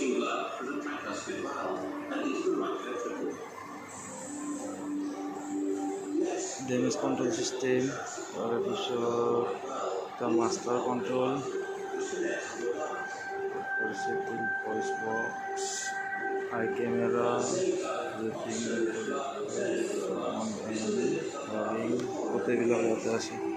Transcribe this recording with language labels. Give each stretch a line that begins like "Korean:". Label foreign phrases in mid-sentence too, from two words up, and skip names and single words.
English: damage control system,
Assamese: তাৰপিছত
English: master control, voice box, high camera,
Assamese: গোটেইবিলাক ইয়াতে আছে।